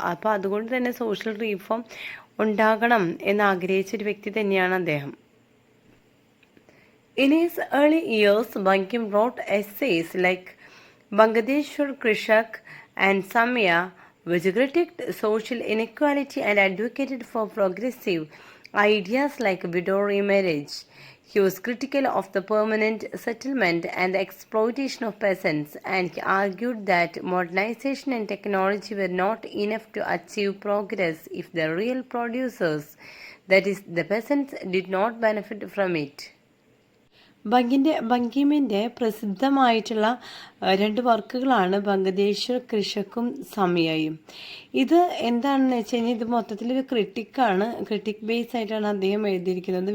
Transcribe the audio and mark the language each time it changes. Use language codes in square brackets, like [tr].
[ml] അപ്പോൾ അതുകൊണ്ട് തന്നെ സോഷ്യൽ റീഫോം ഉണ്ടാകണം എന്ന് ആഗ്രഹിച്ച ഒരു വ്യക്തി തന്നെയാണ് അദ്ദേഹം. [en] In his early years, Bankim wrote essays like Bangladeshwar Krishak and Samya, which critiqued social inequality and advocated for progressive ideas like widow remarriage. He was critical of the permanent settlement and the exploitation of peasants, and he argued that modernization and technology were not enough to achieve progress if the real producers, that is, the peasants, did not benefit from it. [ml] ബങ്കിമിൻ്റെ പ്രസിദ്ധമായിട്ടുള്ള രണ്ട് വർക്കുകളാണ് ബംഗ്ലാദേശ് കൃഷക്കും സമയയും. ഇത് എന്താണെന്ന് വെച്ച് കഴിഞ്ഞാൽ ഇത് മൊത്തത്തിലൊരു critic base ആയിട്ടാണ് അദ്ദേഹം എഴുതിയിരിക്കുന്നത്.